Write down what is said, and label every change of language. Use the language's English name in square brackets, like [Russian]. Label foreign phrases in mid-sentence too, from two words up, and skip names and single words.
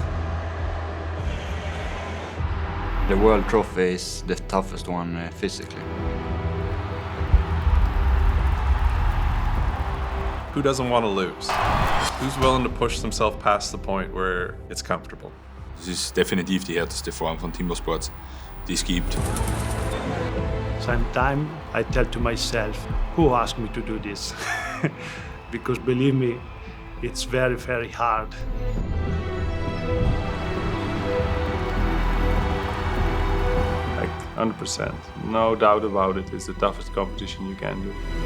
[English] The World Trophy is the toughest one physically. Who doesn't want to lose? Who's willing to push themselves past the point where it's comfortable? [Dutch] Het is definitief de heteste vorm van teamsport [German] die es gibt. [English] Sometimes I tell to myself, who asked me to do this? Because believe me, it's very, very hard. Like 100%, no doubt about it, it's the toughest competition you can do.